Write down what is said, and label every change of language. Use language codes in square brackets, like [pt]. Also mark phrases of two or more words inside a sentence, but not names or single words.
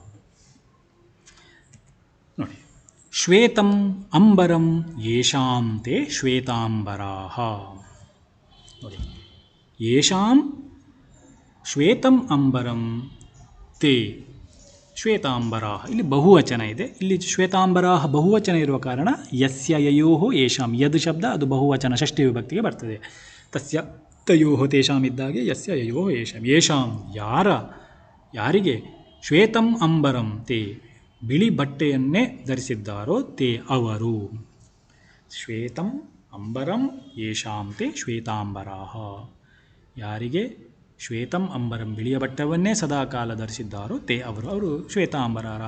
[sa] ನೋಡಿ, ಶ್ವೇತಂ ಅಂಬರಂ ಯೇಷಾಂ ತೇ ಶ್ವೇತಾಂಬರಾಃ. ನೋಡಿ, ಯೇಷಾಂ ಶ್ವೇತಂ ಅಂಬರಂ ತೇ ಶ್ವೇತಾಂಬರಾಹ [kn] ಇಲ್ಲಿ ಬಹುವಚನ ಇದೆ. ಇಲ್ಲಿ ಶ್ವೇತಾಂಬರಾಹ ಬಹುವಚನ ಇರುವ ಕಾರಣ [sa] ಯಸ್ಯ ಯಯೋಹೋ ಯೇಷಾಂ, [kn] ಯದ್ ಶಬ್ದ ಅದು ಬಹುವಚನ ಷಷ್ಠಿ ವಿಭಕ್ತಿಗೆ ಬರ್ತದೆ. [sa] ತಸ್ಯ ತಯೋಹೋ ತೇಷಾಂ ಇದ್ದಾಗೆ ಯಸ್ಯ ಯಯೋಹೋ ಯೇಷಾಂ. [kn] ಯೇಷಾಂ ಯಾರಿಗೆ [sa] ಶ್ವೇತಂ ಅಂಬರಂ ತೇ [kn] ಬಿಳಿ ಬಟ್ಟೆಯನ್ನೇ ಧರಿಸಿದ್ದಾರೋ ತೇ ಅವರು. [sa] ಶ್ವೇತಂ ಅಂಬರಂ ಯೇಷಾಂ ತೇ ಶ್ವೇತಾಂಬರಾಹ, [kn] ಯಾರಿಗೆ [sa] ಶ್ವೇತಂ ಅಂಬರಂ [kn] ಬಿಳಿಯ ಬಟ್ಟವನ್ನೇ ಸದಾಕಾಲ ಧರಿಸಿದ್ದಾರೋ ತೇ ಅವರು ಶ್ವೇತಾಂಬರಾರ.